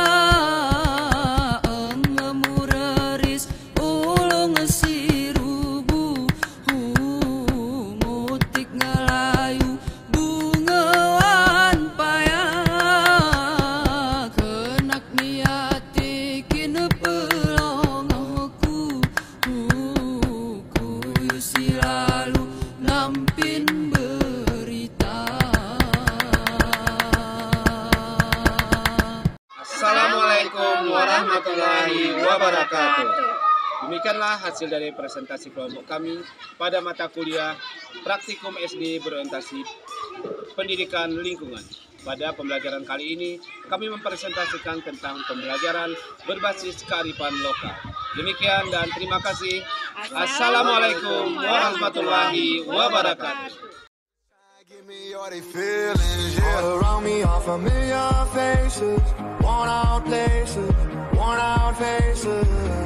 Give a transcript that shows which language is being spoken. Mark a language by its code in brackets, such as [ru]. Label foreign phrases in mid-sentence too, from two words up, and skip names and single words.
[ar] ngemureris ulung sirubu mutik ngelayu bungawan payah kenak niatikin pelongoku kuyu silalu nampin berita. السلام عليكم ورحمة الله وبركاته. [id] Demikianlah hasil dari presentasi kelompok kami pada mata kuliah Praktikum SD berorientasi pendidikan lingkungan. Pada pembelajaran kali ini, kami mempresentasikan tentang pembelajaran berbasis kearifan lokal. Demikian dan terima kasih. [ar] السلام عليكم ورحمة الله وبركاته. [en] Give me all they feelings, yeah. All around me are familiar faces, worn out places, worn out faces.